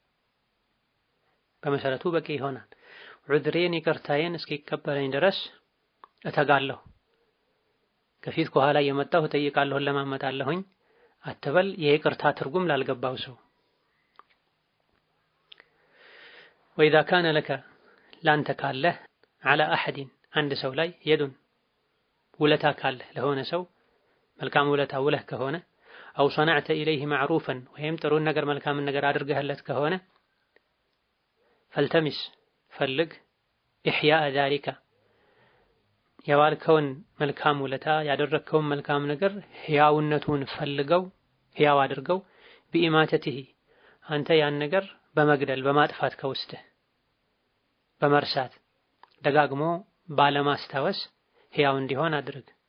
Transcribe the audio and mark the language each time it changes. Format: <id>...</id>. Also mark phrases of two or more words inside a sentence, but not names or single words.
<am>በመሰረቱ በቂ ይሆናል። ዑድሬን ይቅርታዬን እስኪቀበለኝ ድረስ እተጋለሁ፣ ከፊት ከኋላ እየመጣሁ እጠይቃለሁ ለማመጣለሁኝ አትበል። የይቅርታ ትርጉም ላልገባው ሰው</am> <ar>وإذا كان لك</ar> <am>ላንተ ካለህ</am> <ar>على أحد</ar> <am>አንድ ሰው ላይ የዱን ውለታ ካለህ ለሆነ ሰው መልካም ውለታ ውለህ ከሆነ</am> <ar>أو صنعت إليه معروفا</ar> <am>ወይም ጥሩን ነገር መልካምን ነገር አድርገህለት ከሆነ فالتمس ፈልግ</am> <ar>إحياء ذلك</ar> <am>የዋልከውን መልካም ውለታ ያደረግከውን መልካም ነገር ሕያውነቱን ፈልገው ሕያው አድርገው بإماتته አንተ ያን ነገር በመግደል በማጥፋት ከውስጥህ በመርሳት ደጋግሞ ባለማስታወስ ሕያው እንዲሆን አድርግ።</am>